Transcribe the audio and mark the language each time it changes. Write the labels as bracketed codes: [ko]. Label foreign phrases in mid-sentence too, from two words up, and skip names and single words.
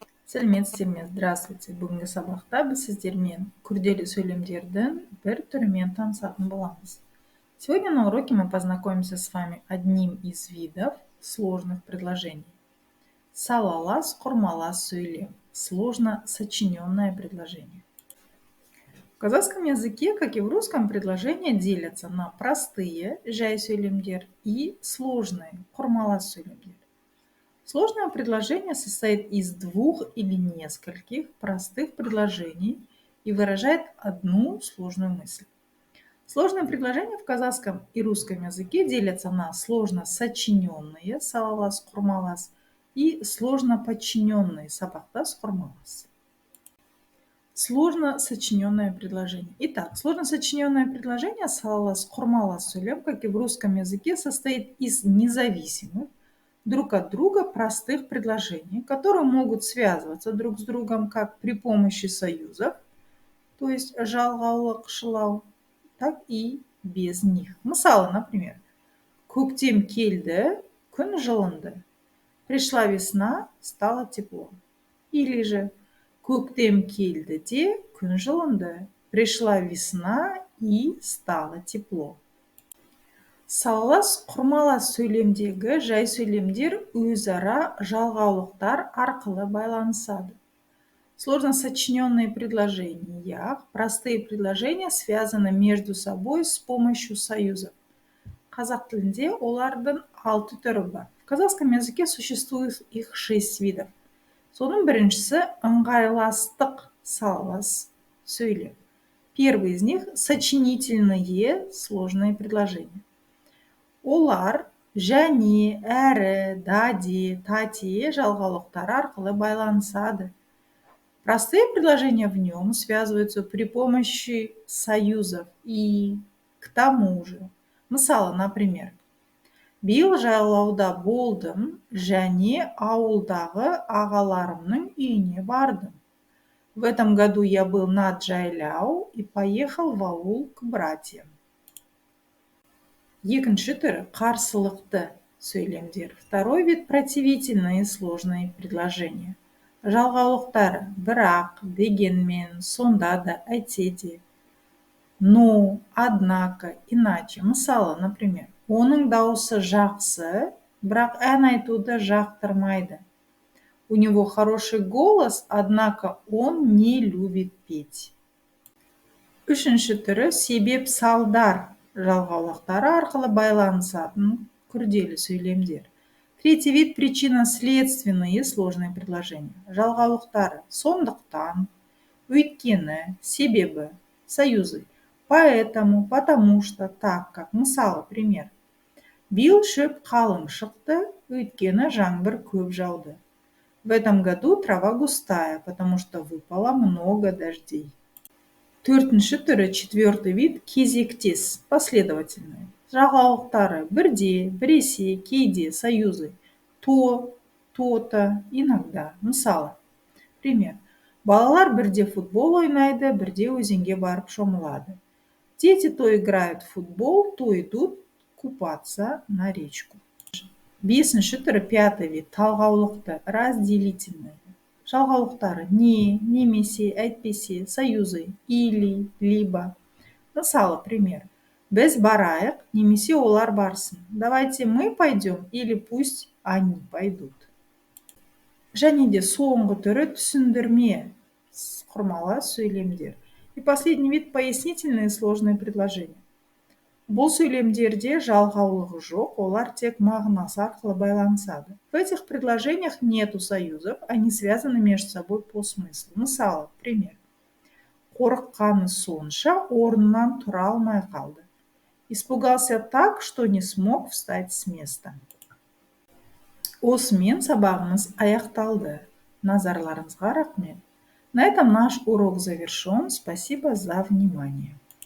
[kk] Сәлеметсіздер ме? Здравствуйте. Бүгінгі сабақта біз сіздермен күрделі сөйлемдердің бір түрімен танысатын боламыз. [ru] Сегодня на уроке мы познакомимся с вами одним из видов сложных предложений. [kk] Салалас, курмалас сөйлем. [ru] Сложно сочиненное предложение. В казахском языке, как и в русском, предложения делятся на простые, [kk] жай сөйлемдер, [ru] и сложные, [kk] курмалас сөйлемдер. [ru] Сложное предложение состоит из двух или нескольких простых предложений и выражает одну сложную мысль. Сложные предложения в казахском и русском языке делятся на сложно сочиненные [kk] салалас, курмалас [ru] и сложно подчиненные [kk] сабахтас, курмалас. [ru] Сложно сочиненное предложение. Итак, сложно сочиненное предложение [kk] салалас, курмалас сөйлем, [ru] как и в русском языке, состоит из независимых друг от друга простых предложений, которые могут связываться друг с другом как при помощи союзов, то есть [kk] жалғаулық, шылау, [ru] так и без них. [kk] Мысалы, например, көктем келді, күн жылынды. [ru] Пришла весна, стало тепло. Или же [kk] көктем келді де, күн жылынды. [ru] Пришла весна и стало тепло. [kk] Салалас, курмалас сөйлемдегі жай сөйлемдер өзара жалғаулықтар арқылы байланысады. [ru] Сложно сочиненные предложения, простые предложения связаны между собой с помощью союзов. [kk] Қазақ тілінде олардың 6 түрі бар. [ru] В казахском языке существует их 6 видов. [kk] Соның біріншісі ыңғайластық салалас сөйлем. [ru] Первый из них сочинительные сложные предложения. [kk] Олар және, әрі, даде, тате жалғаулықтар арқылы байланысады. [ru] Простые предложения в нем связываются при помощи союзов и к тому же. [kk] Мысалы, например, биыл жайлауда болдым және ауылдағы ағаларымның үйіне бардым. [ru] В этом году я был на Джайляу и поехал в аул к братьям. [kk] Екінші түрі қарсылықты сөйлемдер. [ru] Второй вид противительные сложные предложения. [kk] Жалғаулықтары бірақ, дегенмен, сонда да, әйтсе де. [ru] Но, однако, иначе. [kk] Мысалы, например, оның дауысы жақсы, бірақ ән айтуды жақтырмайды. [ru] У него хороший голос, однако он не любит петь. [kk] Үшінші түрі себеп салдар. Жалғаулықтары арқылы байланысатын күрделі сөйлемдер. [ru] Третий вид причинно-следственные сложные предложения. [kk] Жалғаулықтары сондықтан, өйткені, себебі, [ru] союзы. Поэтому, потому что, так как. [kk] Мысалы, пример. Биыл шөп қалың шықты, өйткені жаңбыр көп жауды. [ru] В этом году трава густая, потому что выпало много дождей. [kk] Төртінші түрі, [ru] четвертый вид, [kk] кезектес, последовательные. Жалғаулықтары бірде, біресе, кейде, [ru] союзы. То, то-то, иногда. [kk] Мысалы, пример. Балалар бірде футбол ойнайды, бірде өзенге барып шомылады. [ru] Дети то играют в футбол, то идут купаться на речку. [kk] Бесінші түрі, [ru] пятый вид, [kk] талғаулықты, разделительные. Жалғаулықтары не, немесе, әйтпесе, [ru] союзы, или, либо. [kk] Мысалы, пример. Біз барайық, немесе олар барсын. [ru] Давайте мы пойдем, или пусть они пойдут. [kk] Және де соңғы түрі түсіндірме, құрмалас сөйлемдер. [ru] И последний вид пояснительные сложные предложения. [kk] Бұл сөйлемдерде жалғаулығы жоқ, олар тек мағынасы арқылы байланысады. [ru] В этих предложениях нету союзов, они связаны между собой по смыслу. [kk] Мысалы, пример. Қорыққаны сонша орнынан тұра алмай қалды. [ru] Испугался так, что не смог встать с места. [kk] Осымен сабағымыз аяқталды. Назарларыңызға рахмет. [ru] На этом наш урок завершен. Спасибо за внимание.